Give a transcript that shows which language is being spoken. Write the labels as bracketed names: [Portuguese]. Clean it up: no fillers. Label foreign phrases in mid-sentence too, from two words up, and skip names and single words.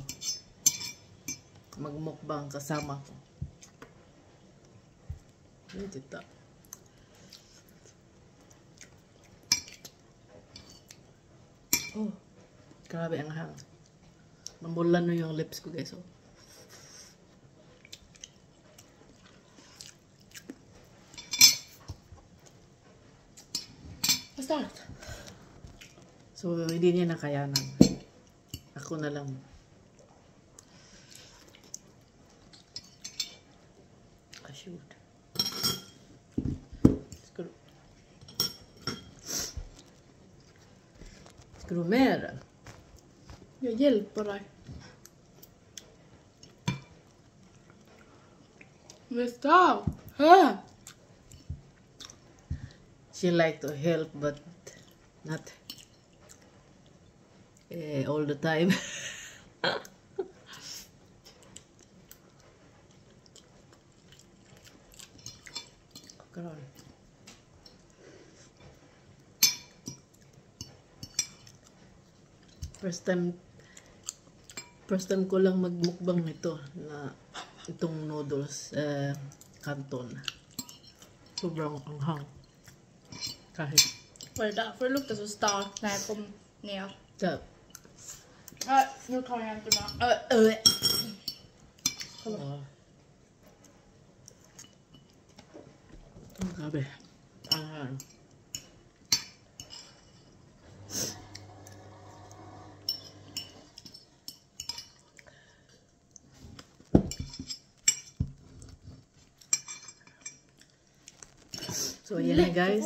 [Filipino] Magmukbang kasama ko. Dito. Oh, grabe ang hang. Mamulan no yung lips ko guys. Oh. [Swedish] Vad starkt. [Filipino] So, hindi niya nakayanan. Ako na lang. Ah, shoot. Grumera. [Swedish] Jag hjälper dig. [English] Mr. She like to help but not all the time. [Filipino] Karon. First time ko lang magmukbang nito na itong noodles Canton. Sobrang anghang. Kahit [Swedish] Var det därför det luktade så starkt när jag kom ner? Tap. Nu tar jag inte med. [Filipino] Grabe. Anghang. So, ayan na guys.